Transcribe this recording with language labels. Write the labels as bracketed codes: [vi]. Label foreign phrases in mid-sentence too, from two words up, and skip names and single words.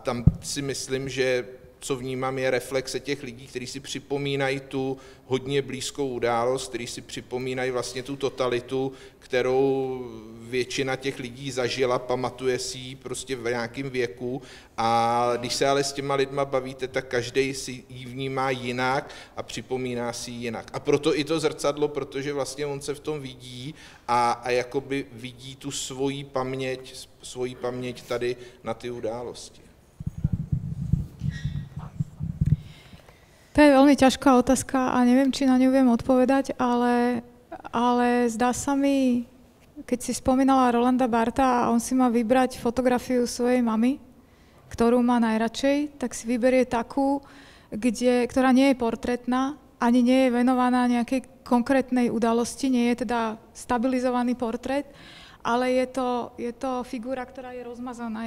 [cs] tam si myslím, že co vnímám, je reflexe těch lidí, kteří si připomínají tu hodně blízkou událost, kteří si připomínají vlastně tu totalitu, kterou většina těch lidí zažila, pamatuje si ji prostě v nějakém věku a když se ale s těma lidma bavíte, tak každý si ji vnímá jinak a připomíná si ji jinak. A proto i to zrcadlo, protože vlastně on se v tom vidí a jakoby vidí tu svoji paměť tady na ty události. [sk] To je veľmi ťažká otázka a neviem, či na ňu viem odpovedať, ale zdá sa mi, keď si spomínala Rolanda Bartha a on si má vybrať fotografiu svojej mamy, ktorú má najradšej, tak si vyberie takú, ktorá nie je portrétna, ani nie je venovaná nejakej konkrétnej udalosti, nie je teda stabilizovaný portrét, ale je to figura, ktorá je rozmazaná.